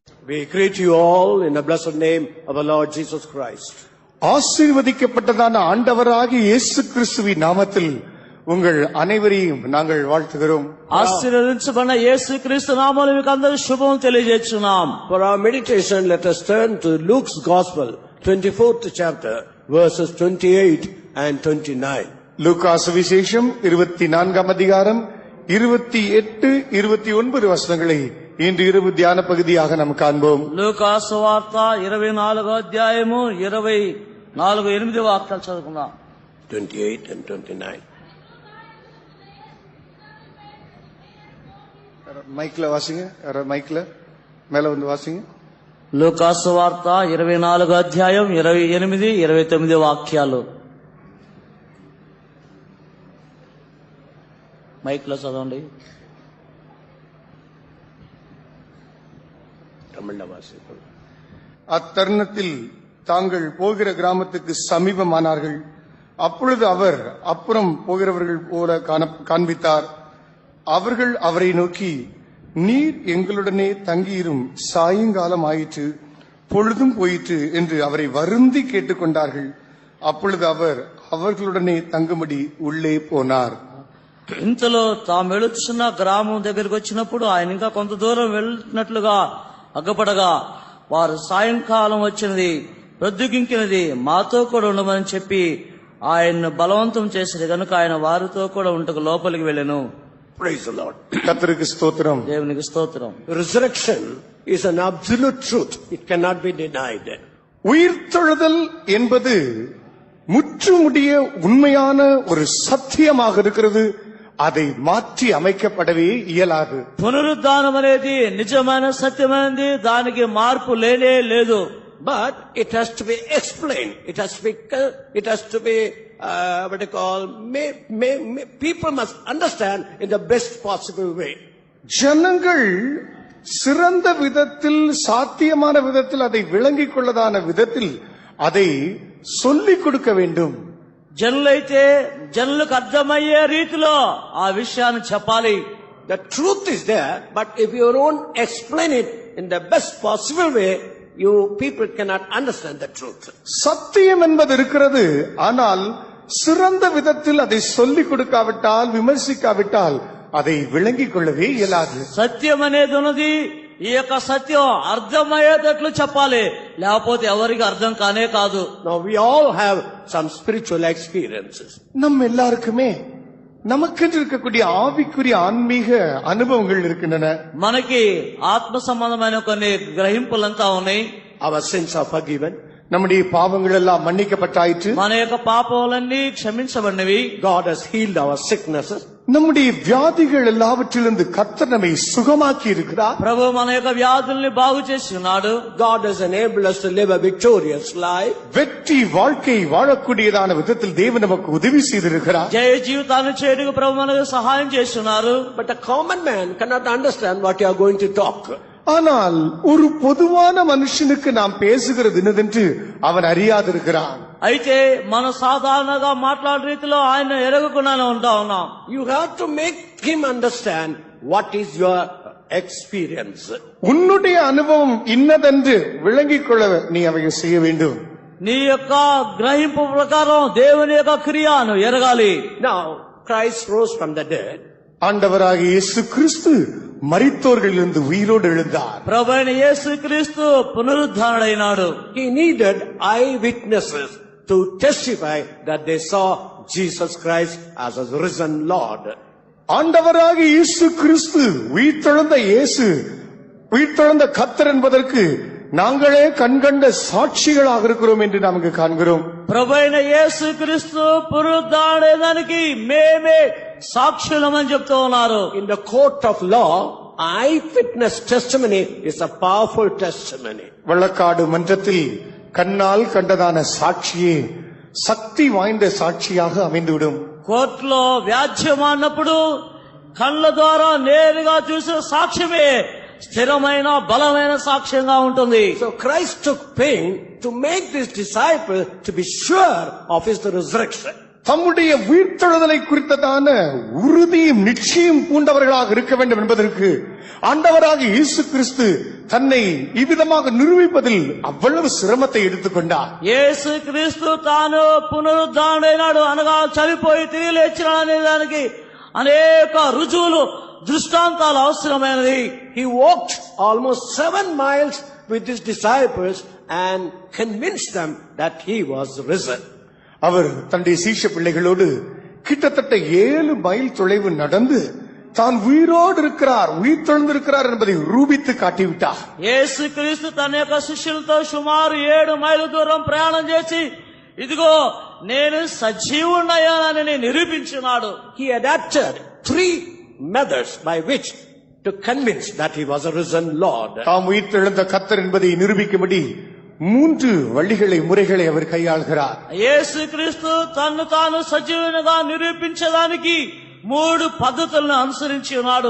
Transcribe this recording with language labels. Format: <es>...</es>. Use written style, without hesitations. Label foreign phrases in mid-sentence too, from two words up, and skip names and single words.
<en>We greet you all in the blessed name of our Lord Jesus Christ.</en> <ta>ஆசீர்வதிக்கப்பட்டதான ஆண்டவராகிய இயேசு கிறிஸ்துவின் நாமத்தில் உங்கள் அனைவரையும் நாங்கள் வாழ்த்துகிறோம்.</ta> <te>ఆశీర్వదించబడిన యేసు క్రీస్తు నామములో మీకు అందరికీ శుభం తెలియజేస్తున్నాం.</te> <en>For our meditation, let us turn to Luke's Gospel, 24th chapter, verses 28 and 29.</en> <ta>லூக்கா சுவிசேஷம் 24ஆம் அதிகாரம் 28, 29 வசனங்களை இன்று இரவு தியான பகுதியாக நாம் காண்போம்.</ta> <te>లూకా సువార్త 24వ అధ్యాయము 24-8 వాక్యాలు చదువుకుందాం.</te> <en>28 and 29.</en> <ta>மைக்ல வாசிங்க. மைக்ல மேல வந்து வாசிங்க.</ta> <te>లూకా సువార్త 24వ అధ్యాయం 28-29 వాక్యాలు. మైక్లో చదవండి.</te> <ta>அத்தருணத்தில் தாங்கள் போகிற கிராமத்துக்கு சமீபமானார்கள். அப்பொழுது அவர் அப்புறம் போகிறவர்கள் போல காண்பித்தார். அவர்கள் அவரை நோக்கி, நீர் எங்களுடனே தங்கியிரும், சாயங்காலம் ஆயிற்று, பொழுதும் போயிற்று என்று அவரை வருந்தி கேட்டுக்கொண்டார்கள். அப்பொழுது அவர் அவர்களுடனே தங்கும்படி உள்ளே போனார்.</ta> <te>ఇంతలో తాము వెళుతున్న గ్రామం దగ్గరికి వచ్చినప్పుడు ఆయన ఇంకా కొంత దూరం వెళ్తున్నట్లుగా అగ్గపడగా వారు సాయంకాలం వచ్చినది, ప్రొద్దుగింకినది, మాతో కూడా ఉండమని చెప్పి ఆయన్ను బలవంతం చేసేది కనుక ఆయన వారితో కూడా ఉంటకు లోపలికి వెళ్ళెను.</te> <en>Praise the Lord.</en> <ta>கர்த்தருக்கு ஸ்தோத்திரம்.</ta> <te>దేవునికి స్తోత్రం.</te> <en>Resurrection is an absolute truth. It cannot be denied.</en> <ta>உயிர்த்தெழுதல் என்பது முற்றுமுடிய உண்மையான ஒரு சத்தியமாக இருக்கிறது. அதை மாற்றி அமைக்கப்படவே இயலாது.</ta> <te>పునరుద్ధానం అనేది నిజమైన సత్యమైనది, దానికి మార్పు లేనే లేదు.</te> <en>But it has to be explained. It has to be what they call, people must understand in the best possible way.</en> <ta>ஜனங்கள் சிறந்த விதத்தில், சாத்தியமான விதத்தில், அதை விளங்கிக் கொள்ளதான விதத்தில் அதை சொல்லிக் கொடுக்க வேண்டும்.</ta> <te>జనులైతే జనులకు అర్థమయ్యే రీతిలో ఆ విషయాన్ని చెప్పాలి.</te> <en>The truth is there, but if you don't explain it in the best possible way, people cannot understand the truth.</en> <ta>சத்தியம் என்பது இருக்கிறது, ஆனால் சிறந்த விதத்தில் அதை சொல்லிக் கொடுக்காவிட்டால், விமர்சிக்காவிட்டால் அதை விளங்கிக் கொள்ளவே இயலாது.</ta> <te>సత్యం అనేది ఉన్నది, ఈ యొక్క సత్యం అర్థమయ్యేటట్లు చెప్పాలి, లేకపోతే ఎవరికి అర్థం కానే కాదు.</te> <en>Now we all have some spiritual experiences.</en> <ta>நம்ம எல்லாருக்குமே நமக்கென்று இருக்கக்கூடிய ஆவிக்குரிய ஆன்மீக அனுபவங்கள் இருக்கின்றன.</ta> <te>మనకి ఆత్మ సంబంధమైన కొన్ని గ్రహింపులంతా ఉన్నాయి.</te> <en>Our sins are forgiven.</en> <ta>நம்முடைய பாவங்கள் எல்லாம் மன்னிக்கப்பட்டாயிற்று.</ta> <te>మన యొక్క పాపాలన్నీ క్షమించబడినవి.</te> <en>God has healed our sicknesses.</en> <ta>நம்முடைய வியாதிகள் எல்லாவற்றிலிருந்து கர்த்தர் நம்மை சுகமாக்கி இருக்கிறார்.</ta> <te>ప్రభు మన యొక్క వ్యాధుల్ని బాగు చేసి ఉన్నాడు.</te> <en>God has enabled us to live a victorious life.</en> <ta>வெற்றி வாழ்க்கை வாழக்கூடியதான விதத்தில் தேவன் நமக்கு உதவி செய்திருக்கிறார்.</ta> <te>జయ జీవితాన్ని చేయడానికి ప్రభు మనకు సహాయం చేస్తున్నారు.</te> <en>But a common man cannot understand what you are going to talk.</en> <ta>ஆனால் ஒரு பொதுவான மனுஷனுக்கு நாம் பேசுகிறது என்னதென்று அவன் அறியாதிருக்கிறான்.</ta> <te>అయితే మన సాధారణంగా మాట్లాడే రీతిలో ఆయన ఎరగకుండానే ఉంటా ఉన్నాం.</te> <en>You have to make him understand what is your experience.</en> <ta>உன்னுடைய அனுபவம் இன்னதென்று விளங்கிக் கொள்ள நீ அவையை செய்ய வேண்டும்.</ta> <te>నీ యొక్క గ్రహింపు ప్రకారం దేవుని యొక్క క్రియను ఎరగాలి.</te> <en>Now Christ rose from the dead.</en> <ta>ஆண்டவராகிய இயேசு கிறிஸ்து மரித்தோர்களிலிருந்து உயிரோடு எழுந்தார்.</ta> <te>ప్రభువైన యేసుక్రీస్తు పునరుద్ధానుడైనాడు.</te> <en>He needed eyewitnesses to testify that they saw Jesus Christ as a risen Lord.</en> <ta>ஆண்டவராகிய இயேசு கிறிஸ்து உயிர்த்தெழுந்த இயேசு, உயிர்த்தெழுந்த கர்த்தர் என்பதற்கு நாங்களே கண்கண்ட சாட்சிகளாக இருக்கிறோம் என்று நாம் இங்கு காண்கிறோம்.</ta> <te>ప్రభువైన యేసుక్రీస్తు పునరుద్ధానుడైనానికి మేమే సాక్షులమని చెప్తూ ఉన్నారు.</te> <en>In the court of law, eyewitness testimony is a powerful testimony.</en> <ta>வழக்காடு மன்றத்தில் கண்ணால் கண்டதான சாட்சியே சக்தி வாய்ந்த சாட்சியாக அமைந்துவிடும்.</ta> <te>కోర్టులో వ్యాజ్యమాడినప్పుడు కళ్ళ ద్వారా నేరుగా చూసిన సాక్ష్యమే స్థిరమైన బలమైన సాక్ష్యంగా ఉంటుంది.</te> <en>So Christ took pain to make this disciple to be sure of his resurrection.</en> <ta>தம்முடைய உயிர்த்தெழுதலை குறித்ததான உறுதியும் நிச்சயம் பூண்டவர்களாக இருக்க வேண்டும் என்பதற்கு ஆண்டவராக இயேசு கிறிஸ்து தன்னை இவ்விதமாக நிரூபிப்பதில் అவ்வளவு சிரமத்தை எடுத்துக்கொண்டார்.</ta> <te>యేసు క్రీస్తు తాను పునరుద్ధానుడైనాడు అనగా చనిపోయి తిరిగి లేచినాడు అనే దానికి అనేక రుజువులు దృష్టాంతాలు అవసరమైనది.</te> <en>He walked almost 7 miles with his disciples and convinced them that he was risen.</en> <ta>அவர் தன்னுடைய சீஷ பிள்ளைகளோடு கிட்டத்தட்ட 7 மைல் தொலைவு நடந்து தான் உயிரோடு இருக்கிறார், உயிர் தெழுந்திருக்கிறார் என்பதை ரூபித்து காட்டிவிட்டார்.</ta> <te>యేసు క్రీస్తు తన యొక్క శిష్యులతో సుమారు 7 మైళ్ళ దూరం ప్రయాణం చేసి ఇదిగో నేను సజీవుడయ్యానని నిరూపించినాడు.</te> <en>He adapted 3 methods by which to convince that he was a risen Lord.</en> <ta>தாம் உயிர் தெழுந்த கர்த்தர் என்பதை நிரூபிக்கும்படி 3 வழிகளை முறைகளை அவர் கையாள்கிறார்.</ta> <te>యేసు క్రీస్తు తన్ను తాను సజీవునిగా నిరూపించడానికి 3 పద్ధతులను అనుసరించి ఉన్నాడు.</te>